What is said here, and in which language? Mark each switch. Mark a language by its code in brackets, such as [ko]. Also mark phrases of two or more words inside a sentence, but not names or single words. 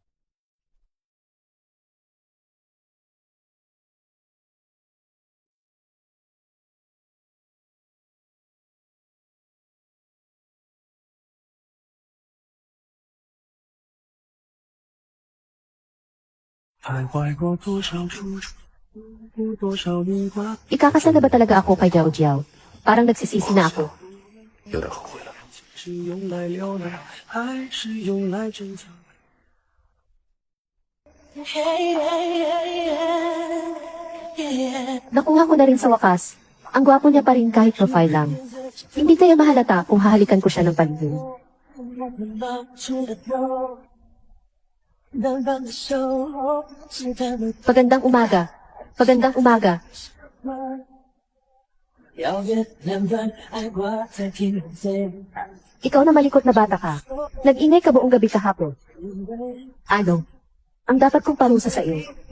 [tl] Ikakasal na ba talaga ako kay Jiao Jiao? Parang nagsisisi na ako. [zh] 有点后悔了。是用来留恋，还是用来珍藏 [tl] Nakuha ko na rin sa wakas. Ang gwapo niya pa rin kahit profile lang. Hindi kaya mahalata kung hahalikan ko siya ng paligid. Pagandang umaga. Pagandang umaga. [zh] 遥远两端，爱挂在天飞。 [tl] Ikaw na malikot na bata ka. Nag-ingay ka buong gabi kahapon. Ano? Ang dapat kong parusa sa iyo.